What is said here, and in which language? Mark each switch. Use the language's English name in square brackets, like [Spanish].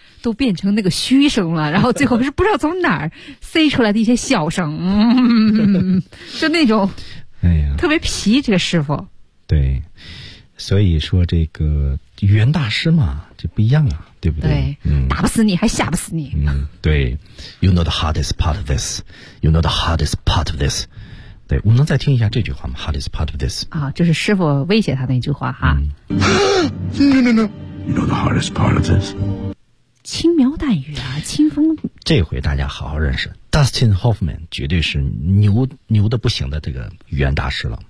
[Chinese] 都变成那个虚声了，然后最后是不知道从哪儿塞出来的一些小声，就那种，哎呀，特别皮这个师傅。对，所以说这个语言大师嘛，就不一样啊，对不对？对，打不死你还吓不死你。对 [English] ，You know the hardest part of this. You know the hardest part of this. [Chinese] 对，我们能再听一下这句话吗 [English] ？Hardest part of this. [Chinese] 啊，就是师傅威胁他那句话哈。 [English] No. You know the hardest part of this. [Chinese] 轻描淡语啊，清风。这回大家好好认识 Dustin Hoffman， 绝对是牛的不行的这个语言大师了。